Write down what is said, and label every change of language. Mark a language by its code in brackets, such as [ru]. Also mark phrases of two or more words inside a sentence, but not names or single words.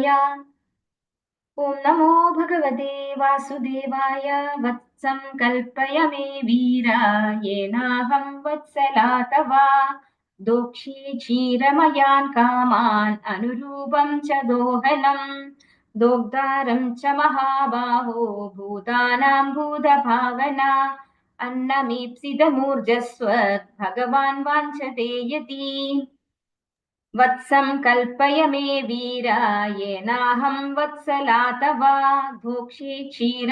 [sa] ഓം നമോ ഭഗവതേ വാസുദേവായ. വത്സം കൽപ്പയ മേ വീര യേനാഹം വത്സലാ തവ ദോക്ഷി ക്ഷീരമയാൻ കാമാൻ അനുരൂപം ച ദോഹനം दोग्धारं च महाबाहो भूतानां भूतभावना अन्नमीप्सितमूर्जस्वत् भगवान् वाञ्छते यदि वत्सं कल्पय मे वीरा येनाहं वत्सला तव धोक्षे